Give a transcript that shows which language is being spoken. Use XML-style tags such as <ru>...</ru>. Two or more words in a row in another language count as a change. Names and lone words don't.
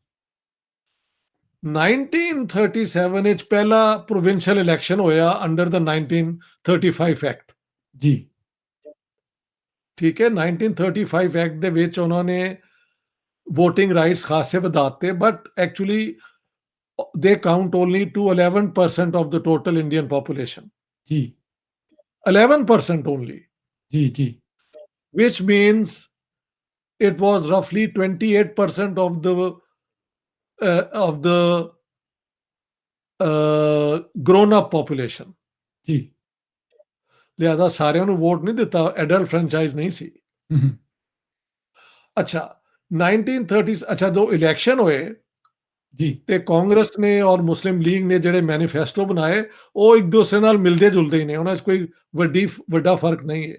<pa>1937 ਵਿੱਚ ਪਹਿਲਾ ਪ੍ਰੋਵਿੰਸ਼ੀਅਲ ਇਲੈਕਸ਼ਨ ਹੋਇਆ</pa> <en>under the</en> <pa>1935 ਐਕਟ। ਜੀ, ਠੀਕ ਹੈ, 1935 ਐਕਟ ਦੇ ਵਿੱਚ ਉਹਨਾਂ ਨੇ</pa> <en>voting rights</en> <pa>ਖਾਸੇ ਵਧਾਤੇ,</pa> <en>But actually they count only to 11% of the total Indian population.</en> <pa>ਜੀ,</pa> <en>11% only,</en> <pa>ਜੀ, ਜੀ,</pa> <en>which means it was roughly 28% of the grown up population.</en> <pa>ਜੀ, ਲਿਹਾਜ਼ਾ ਸਾਰਿਆਂ ਨੂੰ ਵੋਟ ਨਹੀਂ ਦਿੱਤਾ,</pa> <en>adult franchise</en> <pa>ਨਹੀਂ ਸੀ। ਹੂੰ, ਅੱਛਾ, 1930 ਅੱਛਾ ਜੋ ਇਲੈਕਸ਼ਨ ਹੋਏ ਜੀ, ਤੇ ਕਾਂਗਰਸ ਨੇ ਔਰ ਮੁਸਲਿਮ ਲੀਗ ਨੇ ਜਿਹੜੇ ਮੈਨੀਫੈਸਟੋ ਬਣਾਏ ਉਹ ਇੱਕ ਦੂਸਰੇ ਨਾਲ ਮਿਲਦੇ ਜੁਲਦੇ ਹੀ ਨੇ, ਉਹਨਾਂ 'ਚ ਕੋਈ ਵੱਡਾ ਫਰਕ ਨਹੀਂ ਹੈ।</pa>